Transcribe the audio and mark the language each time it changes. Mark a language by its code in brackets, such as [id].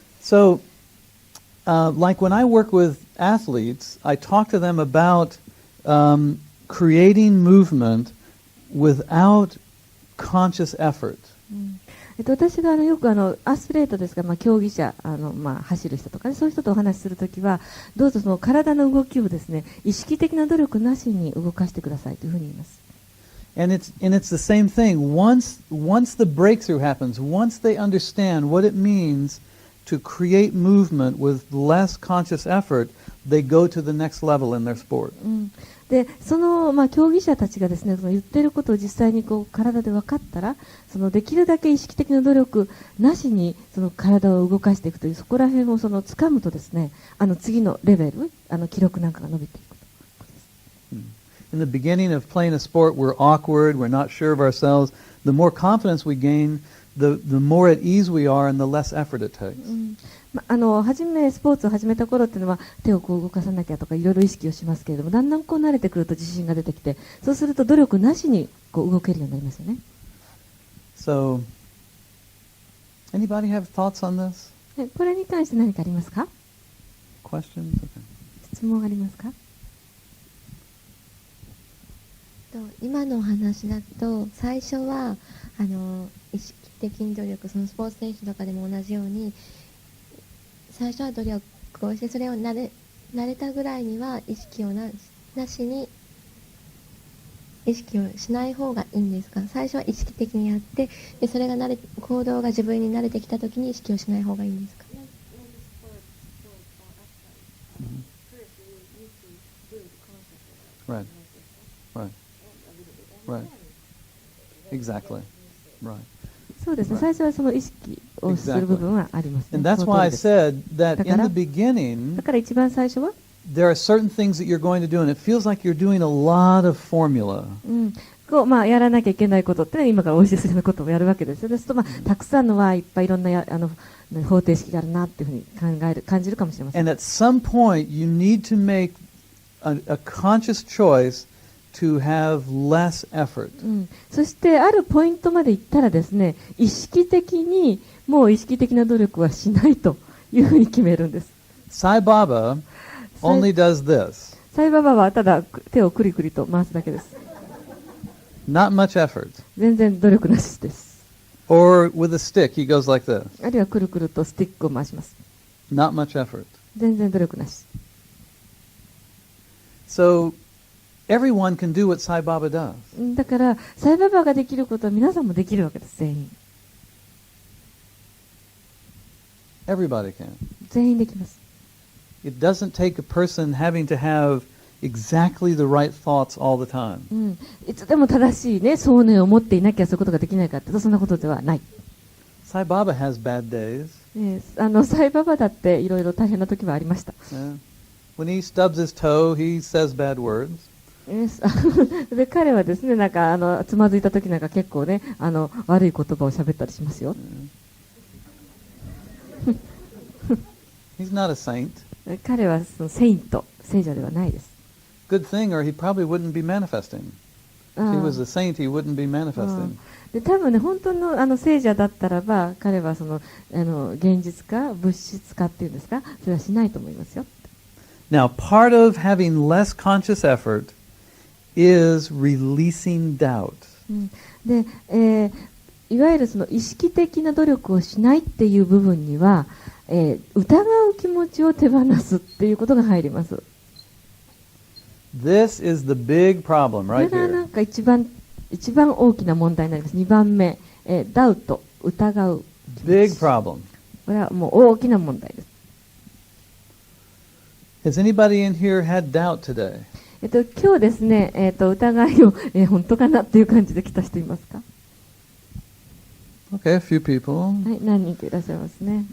[en] So, like when I work with athletes, I talk to them about creating movement without conscious effort. [ja] 私がよくアスリートですが、競技者走る人とか、ね、そういう人とお話しするときはどうぞその体の動きをですね、意識的な努力なしに動かしてくださいというふうに言います。 [en] And it's the same thing. Once the breakthrough happens, once they understand what it means to create movement with less conscious effort, they go to the next level in their sport. [ja] でその競技者たちがですね、その言っていることを実際にこう体で分かったら、そのできるだけ意識的な努力なしにその体を動かしていくという、そこら辺をその掴むとですね、次のレベル、記録なんかが伸びていくということです。 [en] In the beginning of playing a sport, we're awkward, we're not sure of ourselves. The more confidence we gain, the more at ease we are and the less effort it takes. [ja] 初めスポーツを始めた頃っていうのは手をこう動かさなきゃとかいろいろ意識をしますけれども、だんだんこう慣れてくると自信が出てきて、そうすると努力なしにこう動けるようになりますよね。 [en] So, anybody have thoughts on this? [ja] これに関して何かありますか？ [en] Questions? Okay. [ja] 質問ありますか？今のお話だと最初は意識的に努力、そのスポーツ選手とかでも同じように最初は努力をして、それを慣れたぐらいには意識をなしに意識をしない方がいいんですか？最初は意識的にやって、でそれが行動が自分に慣れてきた時に意識をしない方がいいんですか？ [en] Right. Right. Right. Exactly. Right. [ja] そうですね。最初はその意識をする部分はありますね。 [en] And that's why I said that in the beginning, [ja] だから一番最初は、 [en] there are certain things that you're going to do, and it feels like you're doing a lot of formula. [ja] こうやらなきゃいけないことってのは今からお教えするようなことをやるわけですよ。ですとたくさんのはいっぱいいろんな方程式があるなっていうふうに感じるかもしれません。 [en] And at some point, you need to make a conscious choice to have less effort. [ja] そしてあるポイントまで行ったらですね、意識的にもう意識的な努力はしないというふうに決めるんです。 [en] Sai Baba only does this. [ja] サイババはただ手をくりくりと回すだけです。 [en] Not much effort. [ja] 全然努力なしです。 [en] Or with a stick, he goes like this. [ja] あるいはくるくるとスティックを回します。 [en] Not much effort. [ja] 全然努力なし。 [en] So everyone can do what Sai Baba does. [ja] だからサイババができることは皆さんもできるわけです。全員 [en] Everybody can. [ja] 全員できます。 [en] It doesn't take a person having to have exactly the right thoughts all the time. [ja] いつでも正しいね、想念を持っていなきゃそういうことができないかっていうとそんなことではない。 [en] Sai Baba has bad days. [ja] サイババだっていろいろ大変な時はありました。 [en] Yeah. When he stubs his toe, he says bad words. [ja] で彼はですね、なんかつまずいた時なんか結構ね、悪い言葉を喋ったりしますよ。 [en] He's not a saint. [ja] 彼はそのセイント、聖者ではないです。 [en] Good thing, or he probably wouldn't be manifesting. If he was a saint, he wouldn't be manifesting. [ja] で多分ね、本当の聖者だったらば、彼はその現実化、物質化っていうんですか、それはしないと思いますよ。 [en] Now, part of having less conscious effort is releasing doubt. [ja] で、いわゆるその意識的な努力をしないっていう部分には、疑う気持ちを手放すっていうことが入ります。 [en] This is the big problem [ja] これ [en] right [ja] がな [en] here. [ja] んか一番大きな問題になります。 2番目、ダウト、疑う。 [en] Big problem. [ja] これはもう大きな問題です。 [en] Has anybody in here had doubt today? [ja] 今日ですね、疑いを、本当かなっていう感じで来た人いますか？ [en] Okay, a few people. [ja] はい、何人かいらっしゃいますね。